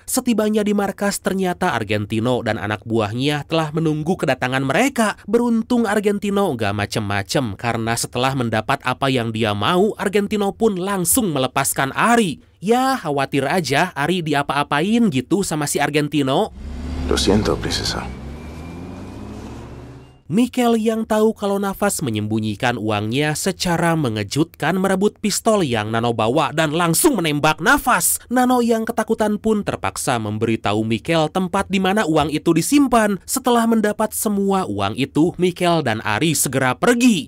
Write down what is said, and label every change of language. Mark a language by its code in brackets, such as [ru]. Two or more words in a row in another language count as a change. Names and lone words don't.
[id] Setibanya di markas, ternyata Argentino dan anak buahnya telah menunggu kedatangan mereka. Beruntung Argentino gak macem-macem karena setelah mendapat apa yang dia mau, Argentino pun langsung melepaskan Ari. Ya, khawatir aja Ari diapa-apain gitu sama si Argentino. [es] Lo siento, princesa. [id] Mikel yang tahu kalau Nafas menyembunyikan uangnya secara mengejutkan merebut pistol yang Nano bawa dan langsung menembak Nafas. Nano yang ketakutan pun terpaksa memberitahu Mikel tempat di mana uang itu disimpan. Setelah mendapat semua uang itu, Mikel dan Ari segera pergi.